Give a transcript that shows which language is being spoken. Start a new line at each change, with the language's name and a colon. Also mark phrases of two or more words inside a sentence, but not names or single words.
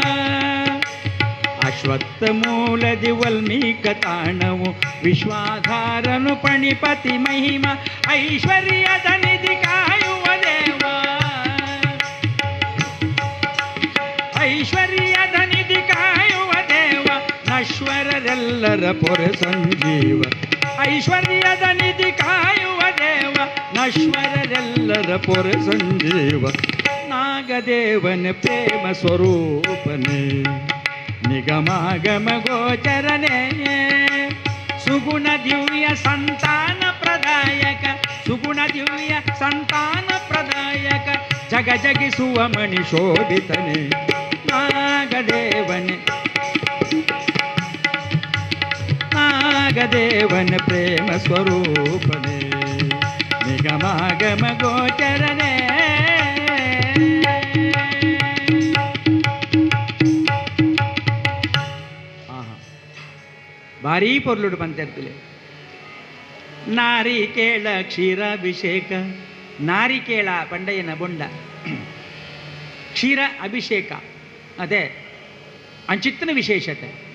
Kannada: ಅಶ್ವತ್ಥ ಮೂಲದಿ ವಲ್ಮೀಕ ತಾಣವು ವಿಶ್ವಾಧಾರನು ಪಣಿಪತಿ ಮಹಿಮ ಐಶ್ವರ್ಯದ ನಿಧಿ ಕಾಯುವ ದೇವ ಐಶ್ವರ್ಯದ ನಿಧಿ ಕಾಯುವ ದೇವ ನಶ್ವರರೆಲ್ಲರ ಪೊರೆ ಸಂಜೀವ ಐಶ್ವರ್ಯದ ನಿಧಿ ಕಾಯುವ ದೇವ ನಶ್ವರರೆಲ್ಲರ ಪೊರೆ ಸಂಜೀವ ನಾಗದೇವನ ಪ್ರೇಮ ಸ್ವರೂಪನೇ ನಿಗಮಾಗಮ ಗೋಚರನೇ ಸುಗುಣ ದಿವ್ಯ ಸಂತಾನ ಪ್ರದಾಯಕ ಸುಗುಣ ದಿವ್ಯ ಸಂತಾನ ಪ್ರದಾಯಕ ಜಗ ಜಗಿಸುವ ಮಣಿ ಶೋಭಿತನೇ ನಾಗದೇವನೇ ನಾಗದೇವನ ಪ್ರೇಮ ಸ್ವರೂಪನೇ ನಿಗಮಾಗಮ ಗೋಚರನೇ
Tulu: ಭಾರೀ ಪೊರ್ಲುಡು ಬಂತಿರ್ತಲೆ ನಾರಿಕೇಳ ಕ್ಷೀರಾಭಿಷೇಕ ನಾರಿಕೇಳ ಪಂಡಯ್ಯನ ಬೊಂಡ ಕ್ಷೀರ ಅಭಿಷೇಕ ಅದೇ ಅಂಚಿತ್ತಿನ ವಿಶೇಷತೆ